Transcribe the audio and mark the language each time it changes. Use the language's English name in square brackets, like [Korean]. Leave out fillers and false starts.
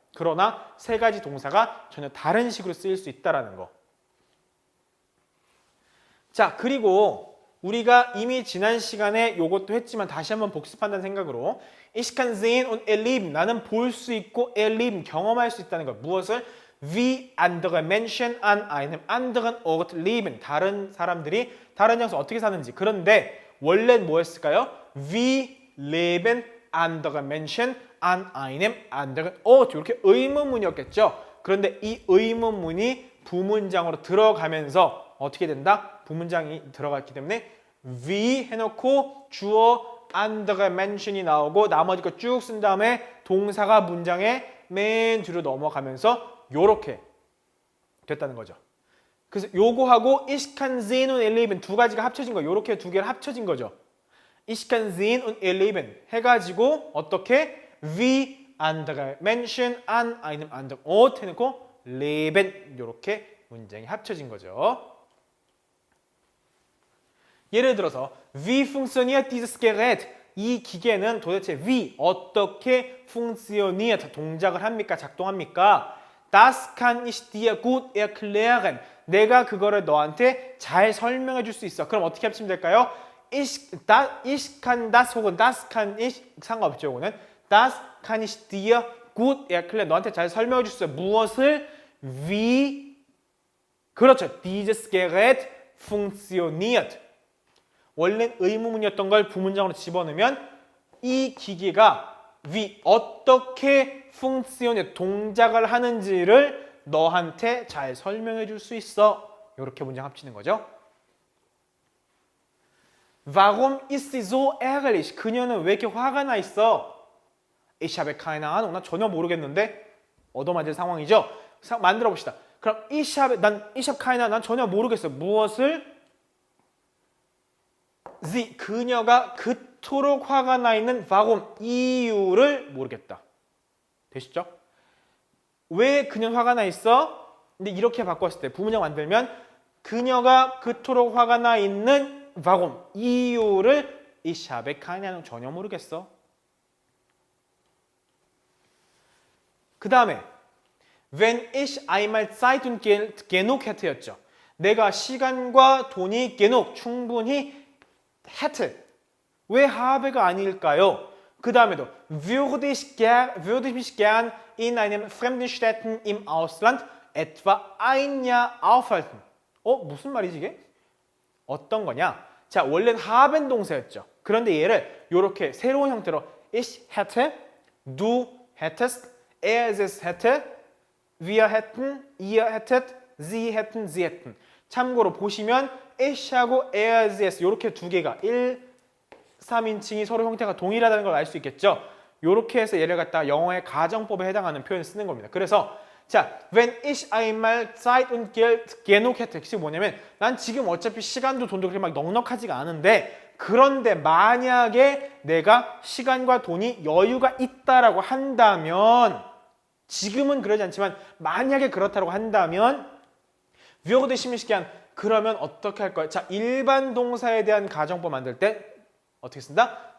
[Korean] 그러나 세 가지 동사가 전혀 다른 식으로 쓰일 수 있다라는 거. 자, 그리고 우리가 이미 지난 시간에 이것도 했지만 다시 한번 복습한다는 생각으로 [German] Ich kann sehen und erleben. [Korean] 나는 볼 수 있고 [German] erleben, [Korean] 경험할 수 있다는 것. 무엇을? [German] wie andere Menschen an einem anderen Ort leben. [Korean] 다른 사람들이 다른 장소 어떻게 사는지. 그런데 원래는 뭐였을까요? [German] Wie leben andere Menschen an einem anderen Ort. [Korean] 이렇게 의문문이었겠죠. 그런데 이 의문문이 부문장으로 들어가면서 어떻게 된다? 부문장이 들어갔기 때문에 wie 해놓고 주어 [German] andere Mention [Korean] 이 나오고 나머지 거 쭉 쓴 다음에 동사가 문장의 맨 뒤로 넘어가면서 요렇게 됐다는 거죠. 그래서 요거하고 [German] ich kann sehen und erleben [Korean] 두 가지가 합쳐진 거예요. 요렇게 두 개를 합쳐진 거죠. [German] ich kann sehen und erleben [Korean] 해가지고 어떻게 [German] wie andere Menschen an einem anderen Ort [Korean] 해놓고 [German] leben [Korean] 요렇게 문장이 합쳐진 거죠. 예를 들어서 [German] wie funktioniert dieses Gerät? [Korean] 이 기계는 도대체 wie 어떻게 funktioniert 동작을 합니까? 작동합니까? [German] Das kann ich dir gut erklären. [Korean] 내가 그거를 너한테 잘 설명해 줄 수 있어. 그럼 어떻게 합치면 될까요? [German] ich kann das [Korean] 혹은 [German] das kann ich [Korean] 상관없죠. 이거는 [German] das kann ich dir gut erklären. [Korean] 너한테 잘 설명해 줄 수 있어. 무엇을? wie 그렇죠. [German] dieses Gerät funktioniert. [Korean] 원래는 의문문이었던 걸 부문장으로 집어넣으면 이 기계가 wie 어떻게 funktioniert 동작을 하는지를 너한테 잘 설명해 줄 수 있어. 이렇게 문장 합치는 거죠. [German] Warum ist sie so ärgerlich? [Korean] 그녀는 왜 이렇게 화가 나 있어? [German] Ich habe keine Ahnung. [Korean] 난 전혀 모르겠는데 얻어맞을 상황이죠. 만들어 봅시다. 그럼 [German] ich habe keine Ahnung. [Korean] 난 전혀 모르겠어. 무엇을? sie 그녀가 그토록 화가 나 있는 warum 이유를 모르겠다. 되시죠? 왜 그녀 화가 나 있어? 근데 이렇게 바꿨을 때 부문장 만들면 그녀가 그토록 화가 나 있는 warum 이유를 [German] ich habe keine Ahnung [Korean] 전혀 모르겠어. 그 다음에 [German] wenn ich einmal Zeit und Geld genug hätte였죠. [Korean] 내가 시간과 돈이 genug 충분히 hätte. 왜 habe가 아닐까요? 그 다음에도 [German] würde ich mich gern in einem fremden Städten im Ausland etwa ein Jahr aufhalten. [Korean] 무슨 말이지 이게? 어떤 거냐? 자, 원래는 haben 동사였죠. 그런데 얘를 이렇게 새로운 형태로 [German] ich hätte, du hättest, es hätte, wir hätten, ihr hättet, sie hätten, sie hätten. [Korean] 참고로 보시면 ich하고 es 이렇게 두 개가 1, 3인칭이 서로 형태가 동일하다는 걸 알 수 있겠죠. 이렇게 해서 얘를 갖다가 영어의 가정법에 해당하는 표현을 쓰는 겁니다. 그래서 자, [German] wenn ich einmal Zeit und Geld genug hätte. [Korean] 이게 뭐냐면 난 지금 어차피 시간도 돈도 그렇게 막 넉넉하지가 않은데 그런데 만약에 내가 시간과 돈이 여유가 있다라고 한다면 지금은 그러지 않지만 만약에 그렇다고 한다면 [German] würde ich mich gern [Korean] 그러면 어떻게 할 거예요? 자, 일반 동사에 대한 가정법 만들 때 어떻게 쓴다?